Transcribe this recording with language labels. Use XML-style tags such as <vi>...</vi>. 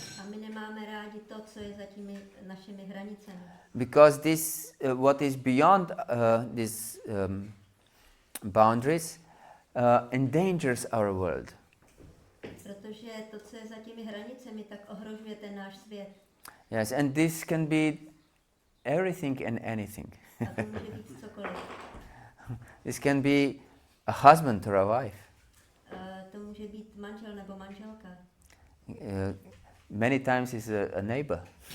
<cs>A my nemáme rádi to, co je za těmi našimi hranicemi.</cs> <en>Because this, what is beyond these boundaries endangers our world.</en> <cs>Protože to, co je za těmi hranicemi, tak ohrožuje ten náš svět.</cs> <en>Yes, and this can be everything and anything.</en> <cs>A to může být cokoliv.</cs> <en>This can be a husband or a wife.</en> <cs>To může být manžel nebo manželka.</cs> <en>Many times is a neighbor.</en>